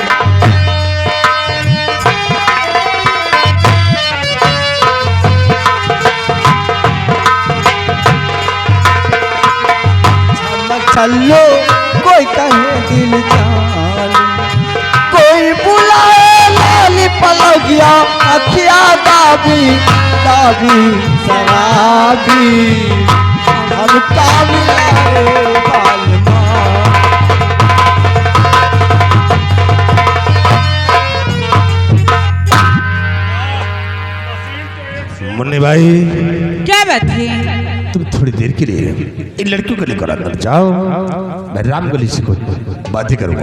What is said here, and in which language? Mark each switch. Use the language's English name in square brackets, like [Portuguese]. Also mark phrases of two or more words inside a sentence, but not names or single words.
[Hindi] चमक चलो, कोई कहे दिल जानी, कोई बुलाए लाली पलगिया अखिया दाबी दाबी शराबी हमका मिला रे बालमा। मुन्नी भाई, क्या बात है? तुम थोड़ी देर के लिए इन लड़कियों को लेकर अंदर जाओ, मैं रामगली से कुछ बातें करूंगा।